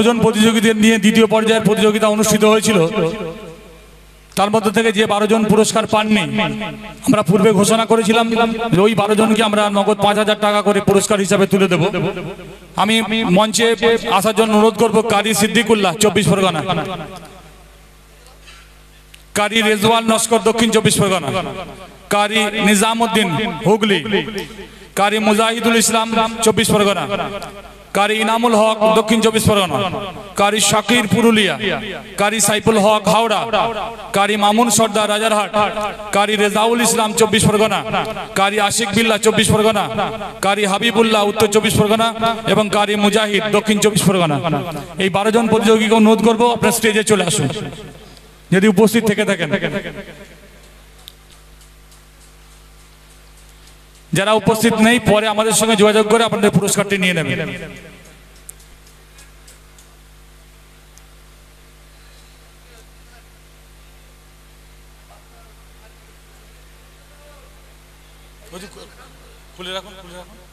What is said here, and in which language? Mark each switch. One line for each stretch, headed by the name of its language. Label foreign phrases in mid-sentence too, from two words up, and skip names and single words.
Bangla: জন প্রতিযোগীদের নিয়ে দ্বিতীয় পর্যায়ের প্রতিযোগিতা অনুষ্ঠিত হয়েছিল তার মধ্যে থেকে যে 12 জন পুরস্কার পাননি আমরা পূর্বে ঘোষণা করেছিলাম যে ওই 12 জনকে আমরা নগদ 5,000 টাকা করে পুরস্কার হিসাবে তুলে দেব। আমি মঞ্চে আসার জন্য অনুরোধ করব कारी সিদ্দিকুল্লাহ 24 परगना, कारी रेजवान नस्कर दक्षिण 24 परगना, कारी निजामुद्दीन हुगली, कारी मुजाहिदुल इस्लाम 24 परगना, कारी इनामुल हक दक्षिण 24 परगना, कारी शाकिर पुरुलिया, कारी साइफुल हक हावड़ा, कारी मामुन सरदार राजारहाट, कारी रेजाउल इस्लाम 24 परगना, कारी आशिक बिल्ला 24 परगना, कारी হাবিবুল্লাহ उत्तर 24 परगना एवं कारी मुजाहिद दक्षिण 24 परगना। এই 12 জন প্রতিযোগীকে অনুরোধ করব আপনারা স্টেজে চলে আসুন। যদি উপস্থিত থেকে থাকেন। যারা উপস্থিত নেই পরে আমাদের সঙ্গে যোগাযোগ করে আপনাদের পুরস্কারটি নিয়ে নেবেন। খুলে রাখুন, খুলে রাখুন।